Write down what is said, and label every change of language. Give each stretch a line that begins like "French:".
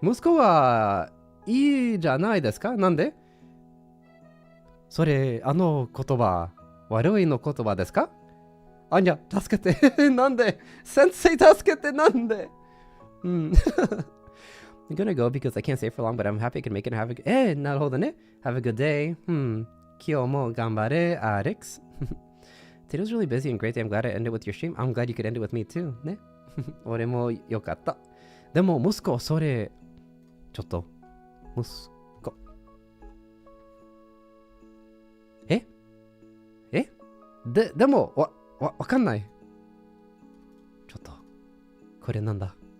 Japanese: 息子はいいじゃないですか?なんで? それ、言葉、悪いの言葉ですか? アニャ、助けて。なんで?先生助けて、なんで?
English: I'm gonna go because I can't stay for long, but I'm happy I can make it and have a good...
Japanese: なるほどね.
English: Have a good day.
Japanese: 今日も頑張れ,
English: Alex. Today was really busy and great day. I'm glad I ended with your stream. I'm glad you could end it with me too. ね.
Japanese: 俺もよかった。でも息子、それ、ちょっと、息子。えでも、わかんない。ちょっと、これなんだ。